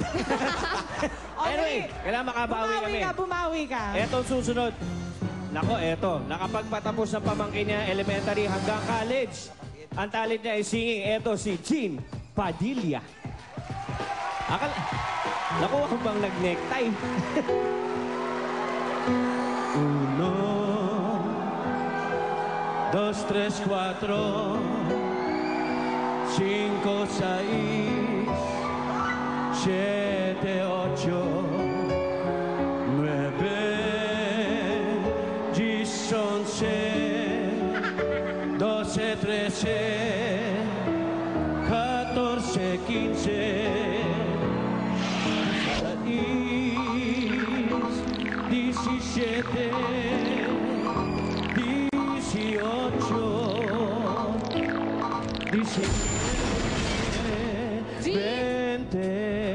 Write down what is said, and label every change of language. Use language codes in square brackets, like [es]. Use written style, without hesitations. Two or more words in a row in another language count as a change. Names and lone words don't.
[tl] Anyway, kailangan makabawi kami. Bumawi ka. Eto susunod. Nako, eto. Nakapagpatapos ng pamangkin niya elementary hanggang college. Ang talent niya ay singing. Eto si Jean Padilla. Naku, ako bang nag-necktie? [es] Uno, dos, tres, cuatro, cinco, seis, siete, ocho, nueve, 10, 11, 12, 13, 14, 15, 17, 20.